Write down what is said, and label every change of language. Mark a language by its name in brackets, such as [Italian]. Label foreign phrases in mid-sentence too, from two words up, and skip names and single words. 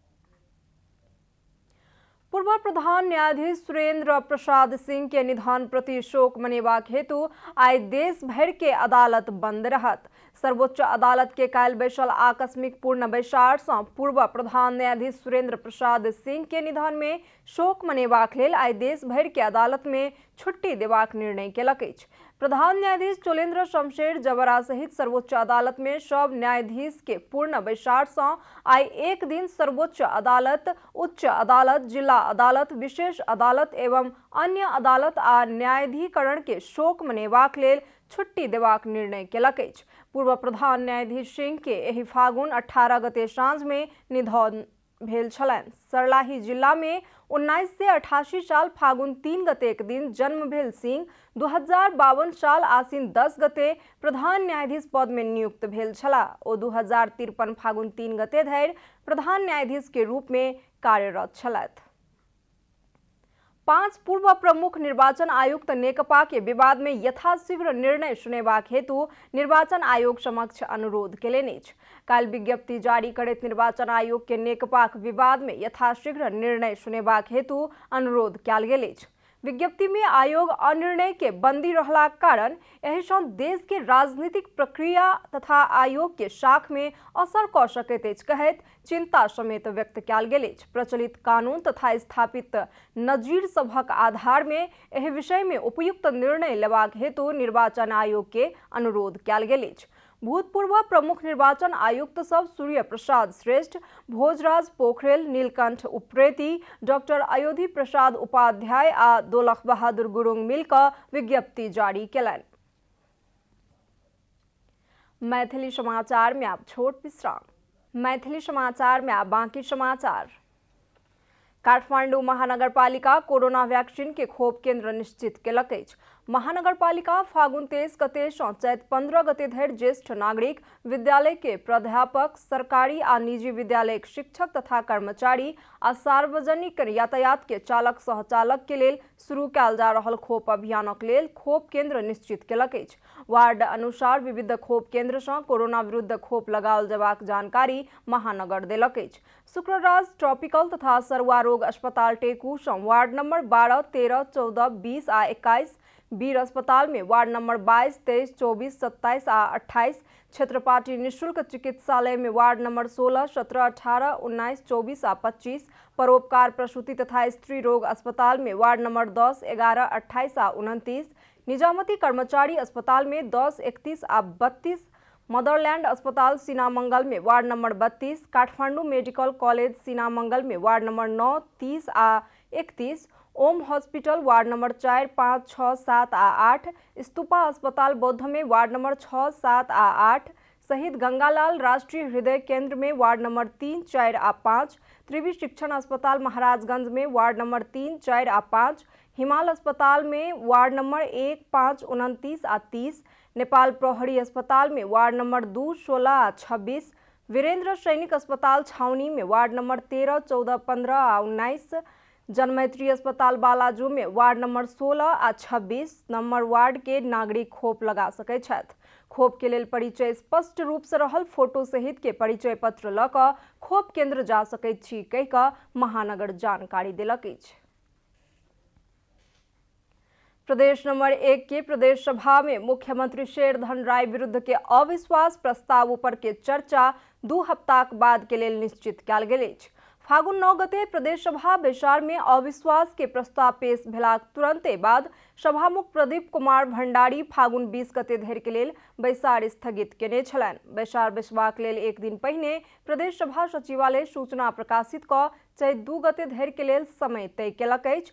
[Maithili] पूर्व प्रधान न्यायाधीश सुरेंद्र प्रसाद सिंह के निधन प्रति शोक मनेबाक हेतु आइ देश भर के अदालत बंद रहत। सर्वोच्च अदालत के काल्हि बैसल आकस्मिक पूर्ण बैसार से पूर्व प्रधान न्यायाधीश सुरेंद्र प्रसाद सिंह के निधन में शोक मनेबाक लेल आइ देश भर के अदालत में छुट्टी देबाक निर्णय केलक अछि। प्रधान न्यायाधीश चोलेन्द्र शमशेर जबरा सहित सर्वोच्च अदालत में सब न्यायाधीश के पूर्ण बैसार से आइ एक दिन सर्वोच्च अदालत, उच्च अदालत, जिला अदालत, विशेष अदालत एवं अन्य अदालत आ न्यायाधिकरण के शोक मनेबाक लेल छुट्टी देबाक निर्णय केलक अछि। पूर्व प्रधान न्यायाधीश सिंह के एहि फागुन 18 गते साँझ में निधन भेल छलनि। सर्लाही जिला में 1988 साल फागुन 3 गते के दिन जन्म भेल सिंह 2052 साल आसीन 10 गते प्रधान न्यायाधीश पद में नियुक्त भेल छलाह। ओ 2053 फागुन 3 गते धरि प्रधान न्यायाधीश के रूप में कार्यरत छलथि। 5 पूर्व प्रमुख निर्वाचन आयुक्त नेकपा के विवाद में यथाशीघ्र निर्णय सुनेबाक हेतु निर्वाचन आयोग समक्ष अनुरोध केलनि अछि। काल्हि विज्ञप्ति जारी करैत निर्वाचन आयोग के नेकपा के विवाद में यथाशीघ्र निर्णय सुनेबाक हेतु अनुरोध कयल गेल अछि। विज्ञप्ति में आयोग अनिर्णय के बंदी रहलाक कारण एहि सँ देश के राजनीतिक प्रक्रिया तथा आयोग के शाख में असर कऽ सकैत अछि कहैत चिंता समेत व्यक्त कयल गेल अछि। प्रचलित कानून तथा स्थापित नजीर सभक आधार में एहि विषय में उपयुक्त निर्णय लेबाक हेतु निर्वाचन आयोग के अनुरोध कयल गेल अछि। भूतपूर्व प्रमुख निर्वाचन आयुक्त सब सूर्य प्रसाद श्रेष्ठ, भोजराज पोखरेल, नीलकंठ उप्रेती, डॉक्टर अयोधी प्रसाद उपाध्याय आ दोलख बहादुर गुरुंग मिलकर विज्ञप्ति जारी केलनि। मैथिली समाचार में आप छोट विश्राम। मैथिली समाचार में आप बाकी समाचार। काठमाडौँ महानगरपालिका कोरोना वैक्सीन के खोप केन्द्र निश्चित केलक अछि। महानगरपालिका फागुन 23 गते सँ चैत 15 गते धरि ज्येष्ठ नागरिक, विद्यालय के प्राध्यापक, सरकारी आ निजी विद्यालय के शिक्षक तथा कर्मचारी आ सार्वजनिक यातायात के चालक सहचालक के लेल शुरू कयल जा रहल खोप अभियानक लेल खोप केन्द्र निश्चित केलक अछि। वार्ड अनुसार विविध खोप केन्द्र सँ कोरोना विरुद्ध खोप लगाओल जयबाक जानकारी महानगर देलक अछि। शुक्रराज ट्रॉपिकल तथा सरुआ रोग अस्पताल टेकू सँ वार्ड नंबर 12, 13, 14, 20 आ 21, वीर अस्पताल में वार्ड नंबर 22, 23, 24, 27 आ 28, क्षेत्रपाटी निःशुल्क चिकित्सालय में वार्ड नंबर 16, 17, 18, 19, 24 आ 25, परोपकार प्रसूति तथा स्त्री रोग अस्पताल में वार्ड नंबर 10, 11, 28 आ 29, निजामती कर्मचारी अस्पताल में 10, 31 आ 32, मदरलैंड अस्पताल सीनामंगल में वार्ड नंबर 32, काठमांडू मेडिकल कॉलेज सीनामंगल में वार्ड नंबर 9, 30 आ 31, ओम हॉस्पिटल वार्ड नंबर 4, 5, 6, 7 आ 8, स्तूपा अस्पताल बौद्ध में वार्ड नंबर 6, 7 आ 8, शहीद गंगालाल राष्ट्रीय हृदय केंद्र में वार्ड नंबर 3, 4 आ 5, त्रिवी शिक्षण अस्पताल महाराजगंज में वार्ड नंबर 3, 4 आ 5, हिमाल अस्पताल में वार्ड नंबर 1, 5, 29 आ 30, नेपाल प्रहरी अस्पताल में वार्ड नंबर 2, 16 आ 26, वीरेंद्र सैनिक अस्पताल छावनी में वार्ड नंबर 13, 14, 15 आ 19, जनमैत्री अस्पताल बालाजू में वार्ड नंबर 16 आ 26 नंबर वार्ड के नागरिक खोप लगा सकै छथि। खोप के लेल परिचय स्पष्ट रूप से रहल फोटो सहित के परिचय पत्र ल क खोप केंद्र जा सकैत छी कहि क महानगर जानकारी देलक अछि। प्रदेश नंबर 1 के प्रदेश सभा में मुख्यमंत्री शेरधन राय विरुद्ध के अविश्वास प्रस्ताव पर के चर्चा 2 हफ्ताक बाद के लेल निश्चित कयल गेल अछि। फागुन 9 गते प्रदेश सभा बैसार में अविश्वास के प्रस्ताव पेश भेलाक तुरंते बाद सभामुख प्रदीप कुमार भंडारी फागुन 20 गते धरि के लेल बैसार स्थगित केने छलनि। बैसार बैसबाक लेल एक दिन पहिने प्रदेश सभा सचिवालय सूचना प्रकाशित क चैत 2 गते धरि के लेल समय तय केलक अछि।